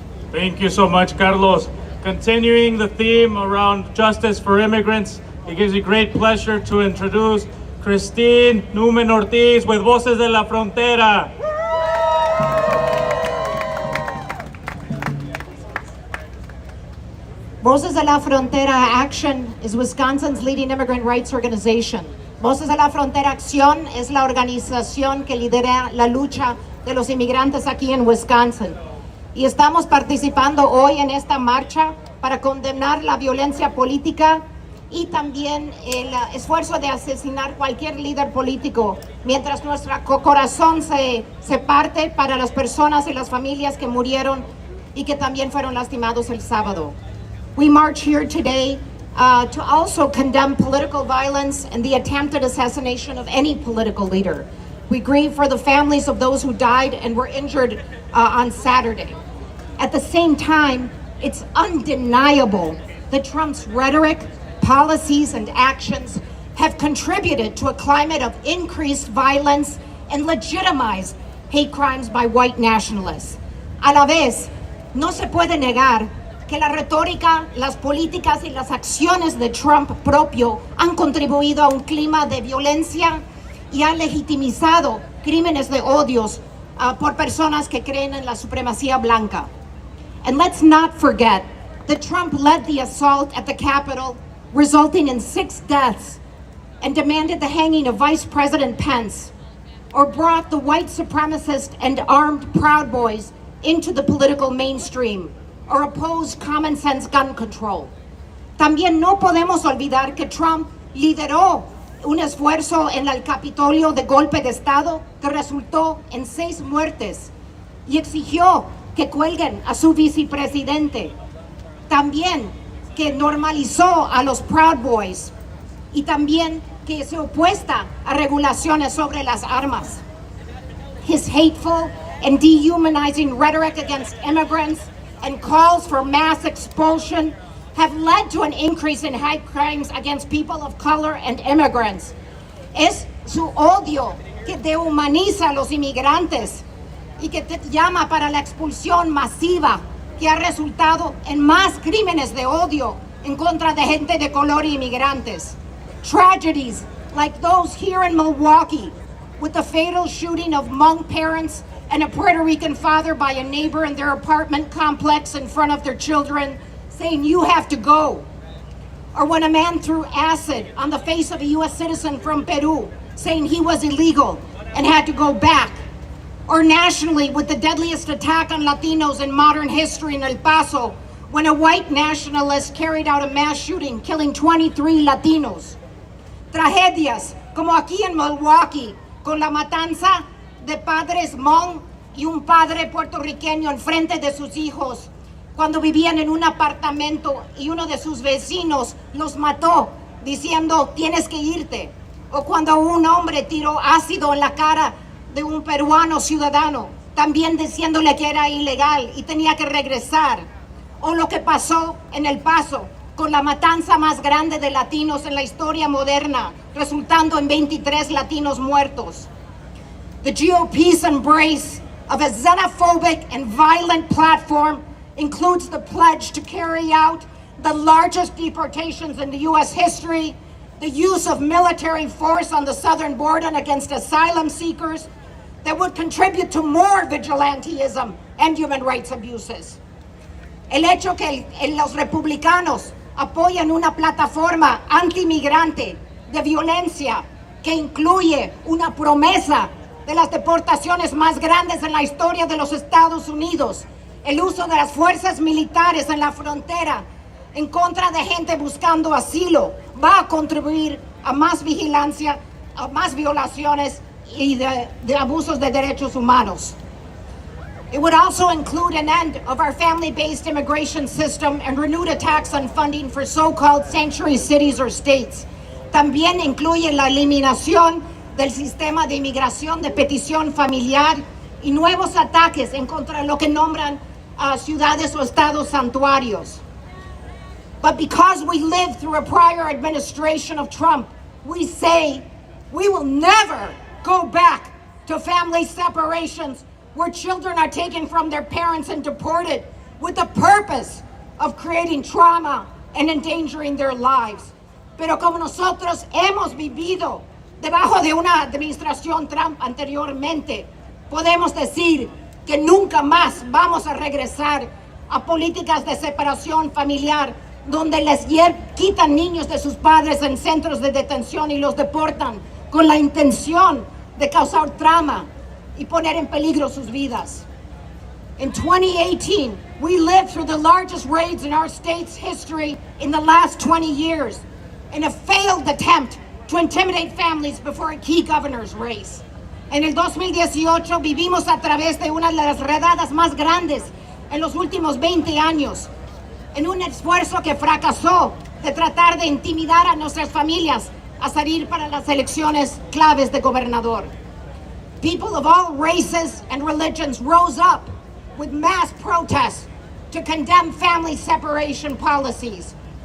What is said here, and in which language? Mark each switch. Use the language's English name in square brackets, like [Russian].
[English] Thank you so much, Carlos. Continuing the theme around justice for immigrants, it gives me great pleasure to introduce Christine Numen Ortiz with Voces de la Frontera. Voces de la Frontera Action is Wisconsin's leading immigrant rights organization. [Spanish] Voces de la Frontera Acción es la organización que lidera la lucha de los inmigrantes aquí en Wisconsin. Y estamos participando hoy en esta marcha para condenar la violencia política y también el esfuerzo de asesinar cualquier líder político, mientras nuestro corazón se parte para las personas y las familias que murieron y que también fueron lastimados el sábado. [English] We march here today to also condemn political violence and the attempted assassination of any political leader. We grieve for the families of those who died and were injured on Saturday. At the same time, it's undeniable that Trump's rhetoric, policies, and actions have contributed to a climate of increased violence and legitimized hate crimes by white nationalists. [Spanish] A la vez, no se puede negar que la retórica, las políticas y las acciones de Trump propio han contribuido a un clima de violencia y han legitimizado crímenes de odios por personas que creen en la supremacía blanca. [English] And let's not forget that Trump led the assault at the Capitol, resulting in 6 deaths, and demanded the hanging of Vice President Pence, or brought the white supremacist and armed Proud Boys into the political mainstream, or opposed common sense gun control. [Spanish] También no podemos olvidar que Trump lideró un esfuerzo en el Capitolio de golpe de Estado que resultó en 6 muertes y exigió que cuelguen a su vicepresidente. También que normalizó a los Proud Boys y también que se opuesta a regulaciones sobre las armas. [English] His hateful and dehumanizing rhetoric against immigrants and calls for mass expulsion have led to an increase in hate crimes against people of color and immigrants. [Spanish] Es su odio que dehumaniza a los inmigrantes y que llama para la expulsión masiva que ha resultado en más crímenes de odio en contra de gente de color y inmigrantes. [English] Tragedies like those here in Milwaukee, with the fatal shooting of Hmong parents and a Puerto Rican father by a neighbor in their apartment complex in front of their children, saying, "You have to go." Or when a man threw acid on the face of a U.S. citizen from Peru, saying he was illegal and had to go back. Or nationally, with the deadliest attack on Latinos in modern history in El Paso, when a white nationalist carried out a mass shooting, killing 23 Latinos. [Spanish] Tragedias, como aquí en Milwaukee, con la matanza de padres Hmong y un padre puertorriqueño en frente de sus hijos, cuando vivían en un apartamento y uno de sus vecinos los mató diciendo tienes que irte, o cuando un hombre tiró ácido en la cara de un peruano ciudadano, también diciéndole que era ilegal y tenía que regresar, o lo que pasó en El Paso con la matanza más grande de latinos en la historia moderna, resultando en 23 latinos muertos. [English] The GOP's embrace of a xenophobic and violent platform includes the pledge to carry out the largest deportations in the U.S. history, the use of military force on the southern border against asylum seekers that would contribute to more vigilantism and human rights abuses. [Spanish] El hecho que los republicanos apoyan una plataforma antimigrante de violencia que incluye una promesa de las deportaciones más grandes en la historia de los Estados Unidos, el uso de las fuerzas militares en la frontera en contra de gente buscando asilo, va a contribuir a más vigilancia, a más violaciones y de abusos de derechos humanos. [English] It would also include an end of our family-based immigration system and renewed attacks on funding for so-called sanctuary cities or states. [Spanish] También incluye la eliminación del sistema de inmigración de petición familiar y nuevos ataques en contra de lo que nombran ciudades o estados santuarios. [English] But because we lived through a prior administration of Trump, we say we will never go back to family separations where children are taken from their parents and deported with the purpose of creating trauma and endangering their lives. [Spanish] Pero como nosotros hemos vivido debajo de una administración Trump anteriormente, podemos decir que nunca más vamos a regresar a políticas de separación familiar donde les quitan niños de sus padres en centros de detención y los deportan con la intención de causar trauma y poner en peligro sus vidas. [English] In 2018, we lived through the largest raids in our state's history in the last 20 years in a failed attempt to intimidate families before a key governor's race. [Spanish] En el 2018 vivimos a través de una de las redadas más grandes en los últimos 20 años, en un esfuerzo que fracasó de tratar de intimidar a nuestras familias a salir para las elecciones claves de gobernador. [English] People of all races and religions rose up with mass protests to condemn family separation policies.